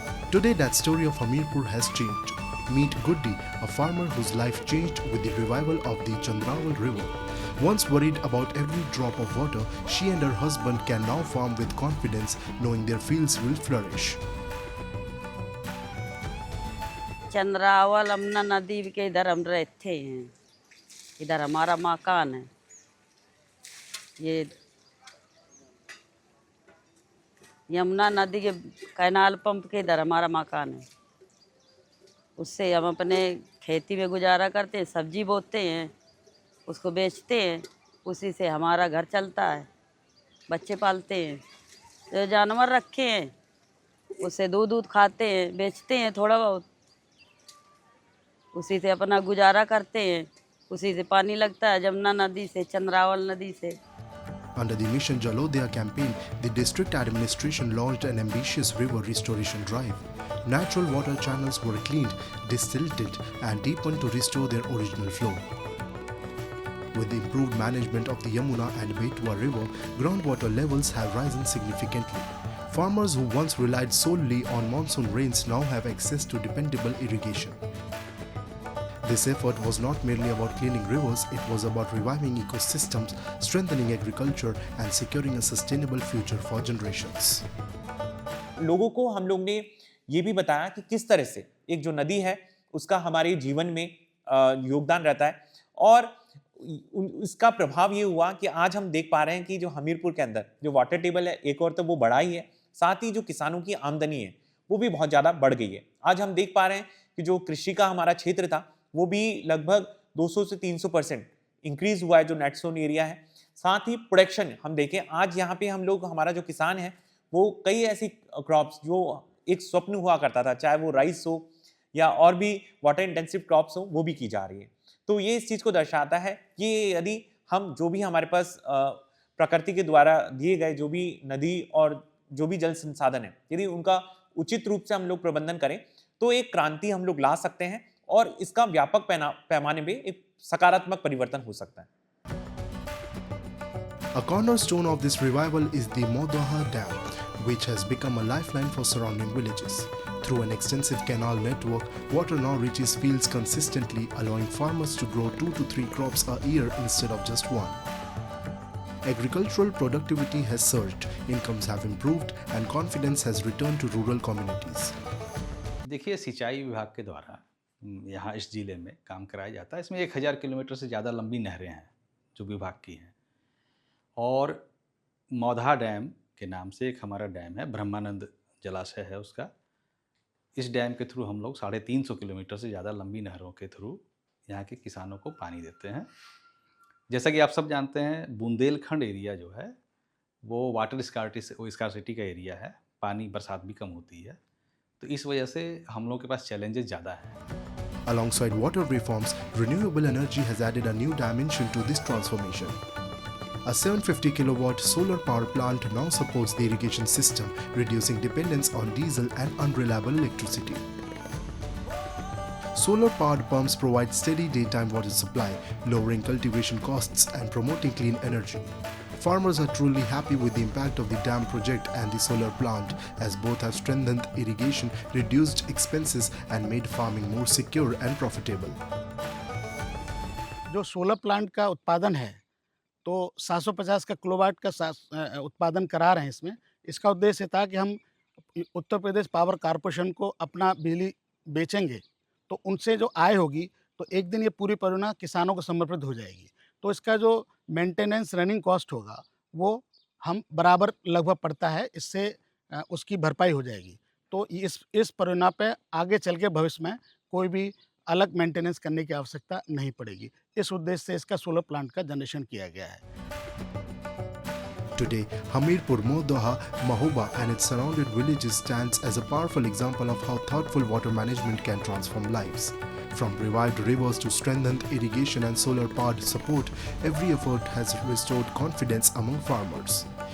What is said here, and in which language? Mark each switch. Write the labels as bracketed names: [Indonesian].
[English] Today, that story of Hamirpur has changed. Meet Guddi, a farmer whose life changed with the revival of the Chandraval River. Once worried about every drop of water, she and her husband can now farm with confidence, knowing their fields will flourish. [Hindi] Chandrawal अमना नदी के इधर हम रहते हैं। इधर हमारा मकान है। ये यमुना नदी के कैनाल पंप के इधर हमारा मकान है। उससे हम अपने खेती में गुजारा करते हैं, सब्जी बोते हैं, उसको बेचते हैं, उसी से हमारा घर चलता है, बच्चे पालते हैं। जो जानवर रखे हैं उससे दूध खाते हैं, बेचते हैं थोड़ा बहुत, उसी से अपना गुजारा करते हैं। उसी से पानी लगता है जमुना नदी से, चंद्रावल नदी से। [English] Under the Mission Jalodaya campaign, the district administration launched an ambitious river restoration drive. Natural water channels were cleaned, desilted, and deepened to restore their original flow. With the improved management of the Yamuna and Betwa River, groundwater levels have risen significantly. Farmers who once relied solely on monsoon rains now have access to dependable irrigation. This effort was not merely about cleaning rivers, it was about reviving ecosystems, strengthening agriculture, and securing a sustainable future for generations. [Hindi] लोगों को हम लोग ने ये भी बताया कि किस तरह से एक जो नदी है उसका हमारे जीवन में योगदान रहता है, और इसका प्रभाव ये हुआ कि आज हम देख पा रहे हैं कि जो हमीरपुर के अंदर जो वाटर टेबल है, एक और तो वो बढ़ा ही है, साथ ही जो किसानों की आमदनी है वो भी बहुत ज़्यादा बढ़ गई है। आज हम देख पा रहे हैं कि जो कृषि का हमारा क्षेत्र था वो भी लगभग 200 से 300% इंक्रीज हुआ है, जो नेट सोन एरिया है। साथ ही प्रोडक्शन हम देखें, आज यहाँ पे हम लोग, हमारा जो किसान है वो कई ऐसी क्रॉप्स जो एक स्वप्न हुआ करता था, चाहे वो राइस हो या और भी वाटर इंटेंसिव क्रॉप्स हो, वो भी की जा रही है। तो ये इस चीज़ को दर्शाता है कि यदि हम जो भी हमारे पास प्रकृति के द्वारा दिए गए जो भी नदी और जो भी जल संसाधन है, यदि उनका उचित रूप से हम लोग प्रबंधन करें तो एक क्रांति हम लोग ला सकते हैं और इसका व्यापक पैमाने में एक सकारात्मक परिवर्तन हो सकता है। [English] A cornerstone of this revival is the Modaha Dam, which has become a lifeline for surrounding villages. Through an extensive canal network, water now reaches fields consistently, allowing farmers to grow 2 to 3 crops a year instead of just one. Agricultural productivity has surged, incomes have improved, and confidence has returned to rural communities. [Hindi] देखिए, सिंचाई विभाग के द्वारा यहाँ इस ज़िले में काम कराया जाता है। इसमें 1000 किलोमीटर से ज़्यादा लंबी नहरें हैं जो विभाग की हैं, और मौधा डैम के नाम से एक हमारा डैम है, ब्रह्मानंद जलाशय है उसका। इस डैम के थ्रू हम लोग 350 किलोमीटर से ज़्यादा लंबी नहरों के थ्रू यहाँ के किसानों को पानी देते हैं। जैसा कि आप सब जानते हैं, बुंदेलखंड एरिया जो है वो वाटर स्कार्सिटी का एरिया है, पानी बरसात भी कम होती है, तो इस वजह से हम लोग के पास चैलेंजेस ज़्यादा हैं। [English] Alongside water reforms, renewable energy has added a new dimension to this transformation. A 750 kilowatt solar power plant now supports the irrigation system, reducing dependence on diesel and unreliable electricity. Solar powered pumps provide steady daytime water supply, lowering cultivation costs and promoting clean energy. Farmers are truly happy with the impact of the dam project and the solar plant, as both have strengthened irrigation, reduced expenses, and made farming more secure and profitable. [Hindi] जो solar plant का उत्पादन है तो 750 का kilowatt का उत्पादन करा रहे हैं इसमें। इसका उद्देश्य था कि हम उत्तर प्रदेश पावर कॉर्पोरेशन को अपना बिजली बेचेंगे तो उनसे जो आय होगी तो एक दिन ये पूरी परियोजना किसानों को समर्पित हो जाएगी। तो इसका जो मेंटेनेंस रनिंग कॉस्ट होगा वो हम बराबर लगभग पड़ता है, इससे उसकी भरपाई हो जाएगी। तो इस परियोजना पे आगे चल के भविष्य में कोई भी अलग मेंटेनेंस करने की आवश्यकता नहीं पड़ेगी। इस उद्देश्य से इसका सोलर प्लांट का जनरेशन किया गया है। [English] Today, Hamirpur, Modoha, Mahoba and its surrounded villages stands as a powerful example of how thoughtful water management can transform lives. From revived rivers to strengthened irrigation and solar-powered support, every effort has restored confidence among farmers.